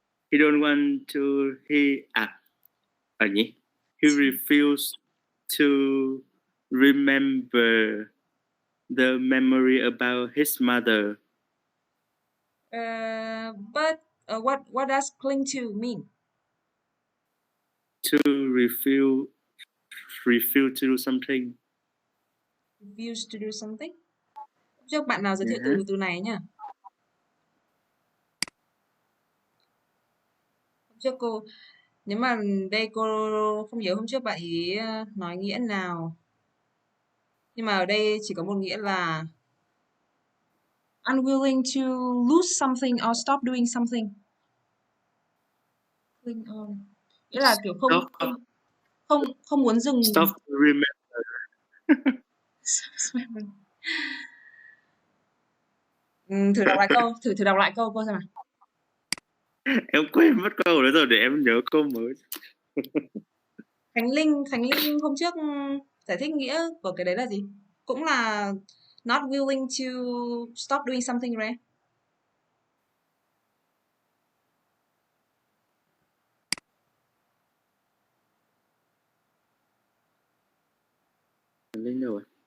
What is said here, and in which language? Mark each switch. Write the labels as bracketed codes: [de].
[en] He refused to remember the memory about his mother. But what does cling to mean? To refuse to do something. Refuse to do something? [vi] Trước bạn nào giới thiệu từ này nhá. Trước cô, nếu mà đây cô không nhớ hôm trước bạn ý nói nghĩa nào. Nhưng mà ở đây chỉ có một nghĩa là [en] unwilling to lose something or stop doing something. Cling on. [vi] Nghĩa là kiểu không muốn dừng. [en] Stop remember. [vi] Thử đọc lại câu, thử đọc lại câu cô xem nào. Em quên mất câu đó rồi, để em nhớ câu mới. Khánh Linh hôm trước Giải thích nghĩa của cái đấy là gì? Cũng là [en] not willing to stop doing something, right? [vi] Linh đâu rồi?